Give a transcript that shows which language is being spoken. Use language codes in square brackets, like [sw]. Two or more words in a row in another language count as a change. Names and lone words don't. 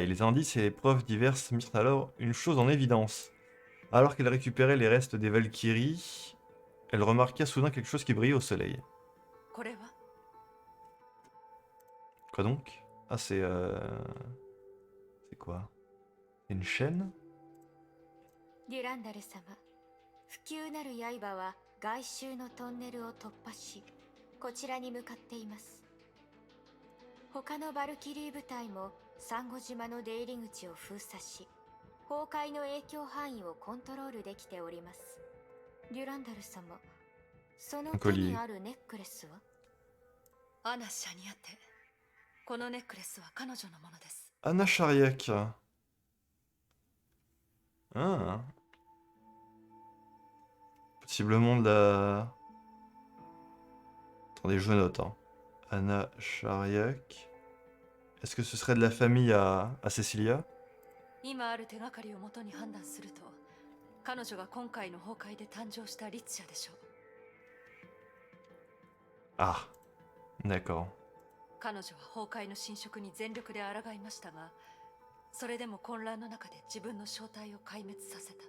[fr] Les indices et les preuves diverses mirent alors une chose en évidence. Alors qu'elle récupérait les restes des Valkyries, elle remarqua soudain quelque chose qui brillait au soleil. [ja] これは [fr] Quoi donc? Ah, c'est... C'est quoi? C'est une chaîne? [ja] デュランダル様、不朽なる刃は外周のトンネルを突破し、こちらに向かっています。他のバルキリー部隊もサンゴ島の出入り口を封鎖し、崩壊の影響範囲をコントロールできております。デュランダル様、その手にあるネックレスは？アナ・シャニアテ。このネックレスは彼女のものです。 [fr] Anna Shariak. Ah. Possiblement de la... Attendez, je note. Hein. Anna Shariak. Est-ce que ce serait de la famille à Cecilia? [ja] 今ある手がかりをもとに判断すると、彼女が今回の崩壊で誕生したリッチャでしょう。 [fr] Ah. D'accord. [ja] 彼女は崩壊の侵食に全力で抗いましたが、それでも混乱の中で自分の正体を壊滅させた。